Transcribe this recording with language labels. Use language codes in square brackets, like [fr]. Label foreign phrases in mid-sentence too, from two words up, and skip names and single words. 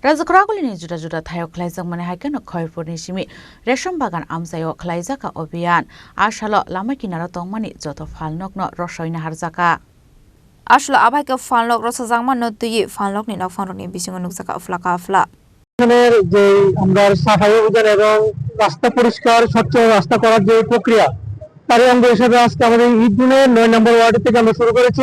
[trp] Rajakragulini juda juda thayok khlaijak mane haike no khoipurni simi resham bagan amsayo khlaijaka obhiyan ashalo lama kinaro tongmani joto phalnok no rosoina harjaka আসলে আবাইকে ফানলক রসজাংমান নতুই ফানলক নি নফাননি বিসিং নুকসাকা আফলাকা আফলা [bn] এখানের যে আমরা সাফাই অভিযান এবং রাস্তা পরিষ্কার স্বচ্ছ রাস্তা করার যে প্রক্রিয়া তার অঙ্গ হিসেবে আজকে আমাদের ঈদগুনের 9 নম্বর ওয়ার্ড থেকে আমরা শুরু করেছি।